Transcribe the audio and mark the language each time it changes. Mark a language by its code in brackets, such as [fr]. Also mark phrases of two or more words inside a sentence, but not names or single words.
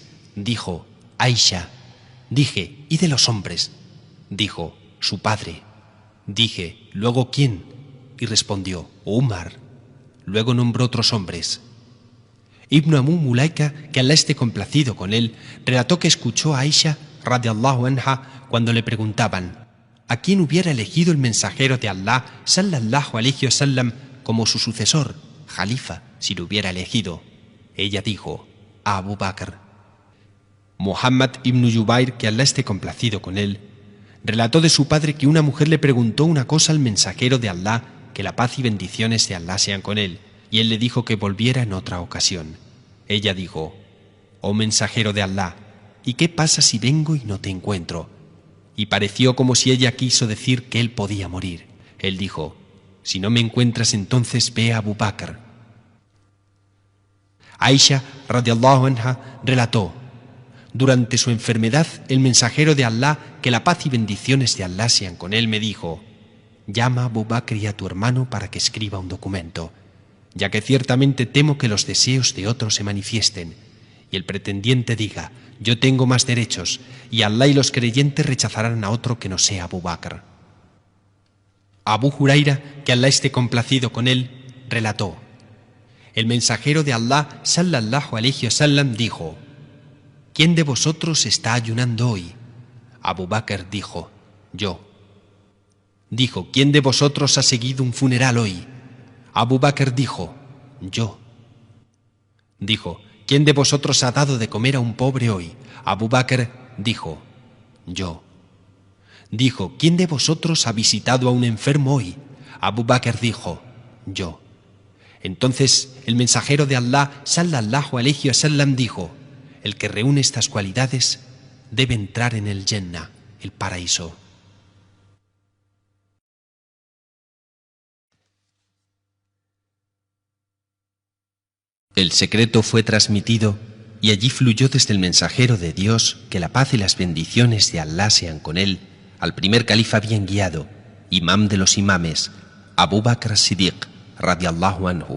[es] Dijo: Aisha. Dije: ¿y de los hombres? Dijo: su padre. Dije: ¿luego quién? Y respondió: Umar. Luego nombró otros hombres. Ibn Abu Mulaika, que Allah esté complacido con él, relató que escuchó a Aisha, [ar] رضي الله عنها, [es] cuando le preguntaban: ¿a quién hubiera elegido el mensajero de Allah, [ar] صلى الله عليه وسلم, [es] como su sucesor, jalifa, si lo hubiera elegido? Ella dijo: a Abu Bakr. Muhammad ibn Jubair, que Allah esté complacido con él, relató de su padre que una mujer le preguntó una cosa al mensajero de Allah, que la paz y bendiciones de Allah sean con él, y él le dijo que volviera en otra ocasión. Ella dijo: oh mensajero de Allah, ¿y qué pasa si vengo y no te encuentro? y pareció como si ella quiso decir que él podía morir. Él dijo: si no me encuentras, entonces ve a Abu Bakr. Aisha [ar] رضي الله عنها [es] relató: durante su enfermedad, el mensajero de Allah, que la paz y bendiciones de Allah sean con él, me dijo: llama a Abu Bakr y a tu hermano para que escriba un documento, ya que ciertamente temo que los deseos de otros se manifiesten y el pretendiente diga: yo tengo más derechos, y Allah y los creyentes rechazarán a otro que no sea Abu Bakr. Abu Huraira, que Allah esté complacido con él, relató: el mensajero de Allah [ar] صلى الله عليه وسلم [es] dijo: ¿quién de vosotros está ayunando hoy? Abu Bakr dijo: yo. Dijo: ¿quién de vosotros ha seguido un funeral hoy? Abu Bakr dijo: yo. Dijo: ¿quién de vosotros ha dado de comer a un pobre hoy? Abu Bakr dijo: yo. Dijo: ¿quién de vosotros ha visitado a un enfermo hoy? Abu Bakr dijo: yo. Entonces el mensajero de Allah [ar] صلى الله عليه وسلم [es] dijo: el que reúne estas cualidades debe entrar en el Jannah, el paraíso. El secreto fue transmitido y allí fluyó desde el mensajero de Dios, que la paz y las bendiciones de Allah sean con él, al primer califa bien guiado, imam de los imames, Abu Bakr as-Siddiq [ar] رضي الله عنه.